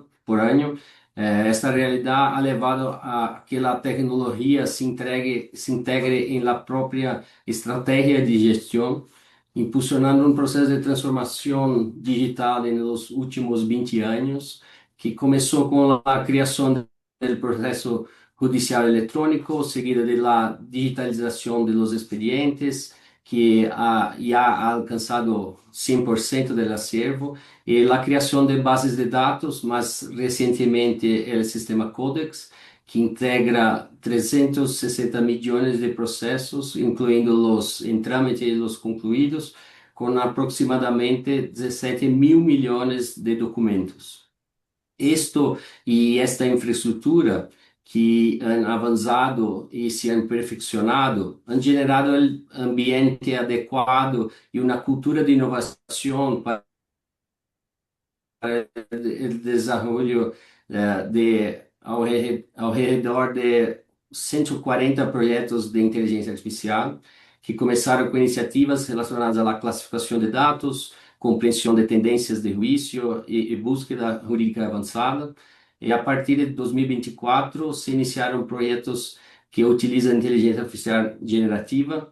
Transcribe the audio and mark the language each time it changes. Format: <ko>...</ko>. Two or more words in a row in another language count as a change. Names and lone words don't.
<pt>Esta realidade ha levado a que a tecnologia se integre em la própria estratégia de gestão, impulsionando um processo de transformação digital nos últimos 20 anos, que começou com a criação do processo judicial electrónico,</pt> <es>seguida de la digitalización de los expedientes, que ya ha alcanzado 100% del acervo, y la creación de bases de datos, más recientemente el sistema Codex, que integra 360 millones de procesos, incluyendo los en trámite y los concluidos, con aproximadamente 17 mil millones de documentos. Esta infraestructura que han avançado e se han perfeccionado, han generado el ambiente adequado y una cultura de innovación para</es> <pt>el desarrollo alrededor de 140 projetos de inteligência artificial que começaram com iniciativas relacionadas à classificação de dados, compreensão de tendências de juízo e búsqueda jurídica avançada. E a partir de 2024 se iniciaram projetos que utilizam inteligência artificial generativa.</pt>